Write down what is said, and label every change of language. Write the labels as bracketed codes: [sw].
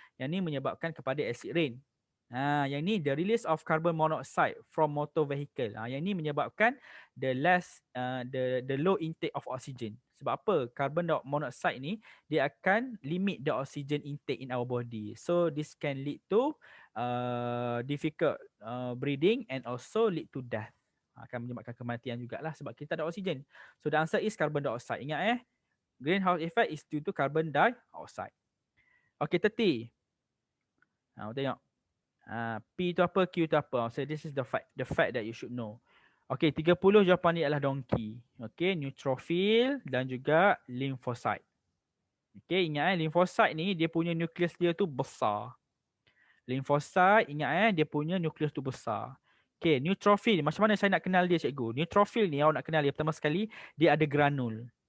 [ms] Yang ni menyebabkan kepada acid rain. Yang ni [en] the release of carbon monoxide from motor vehicle. [ms] Yang ni menyebabkan [en] the low intake of oxygen. [ms] Sebab apa? [en] Carbon monoxide [ms] ni dia akan [en] limit the oxygen intake in our body. So this can lead to difficult breathing and also lead to death. [ms] Akan menyebabkan kematian jugalah sebab kita ada oksigen. [en] So the answer is carbon dioxide. [ms] Ingat [en] greenhouse effect is due to carbon dioxide. Okay, 30. [ms] Tengok. P tu apa, Q tu apa. [en] So this is the fact that you should know. [ms] Okay, 30 jawapan dia adalah donkey. Okay, neutrophil dan juga lymphocyte. Okay, ingat lymphocyte ni dia punya nukleus dia tu besar. Lymphocyte, ingat dia punya nukleus tu besar. Okay, neutrophil. Macam mana saya nak kenal dia, cikgu? Neutrophil ni awak nak kenal dia pertama sekali, dia ada granul.